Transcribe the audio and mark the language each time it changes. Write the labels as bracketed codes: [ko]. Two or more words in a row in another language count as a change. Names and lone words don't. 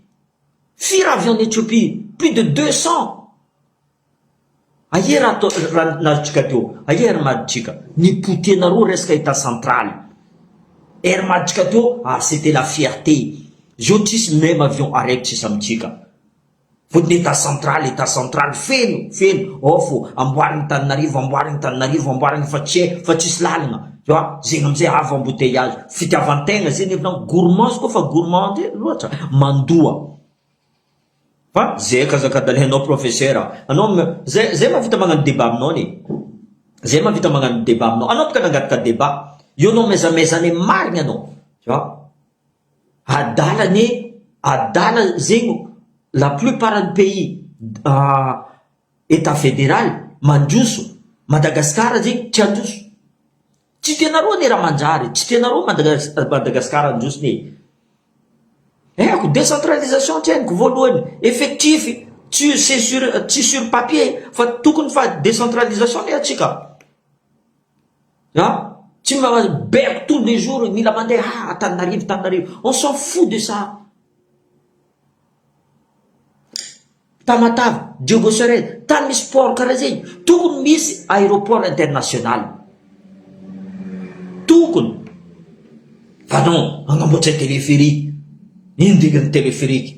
[mg] Firy [fr] avion en Éthiopie, plus de 200. [mg] Ayer natsika teo, ayer maditsika nipotenareo resaka [fr] état central. [mg] Maditsika teo, [fr] c'était la fierté. [mg] Io tsisy [fr] même avion [mg] araiky tsisy amitsika. Fotony [fr] état central [mg] feno ofo amboarigny Tananarivo fa tsisy lalagna, [fr] tu vois, [mg] zegny amizay avo embouteillage fitiavantegna zegny evinao gourmand ko fa gourmand loatra mandoa. Fa zay kazakadalenao professeur, anao zay mavita magnano débat aminao ne, zay mavita magnano débat aminao, anao baka nangataka débat io anao mezamezane marigny anao, [fr] tu vois, [mg] adala zegny [fr] la plupart du pays état fédéral [mg] mandroso, Madagascar zegny tsy androso. Tsy tianareo ne raha manjary, tsy tianareo Madagascar androso ne. Décentralisation tianiko voalohany, effectif tsy [fr] sur papier [mg] fa tokony fa décentralisation ne atsika. Tsy beko [fr] tous les jours [mg] mila mandeha Tananarivo. [fr] On s'en fout de ça. [mg] Tamatave, Diogo Sorel, tany misy port karaha zegny, tokony misy [fr] aéroport international. [mg] Tokony. Fa non, agnamboatra téléphérique. Ino dikany téléphérique?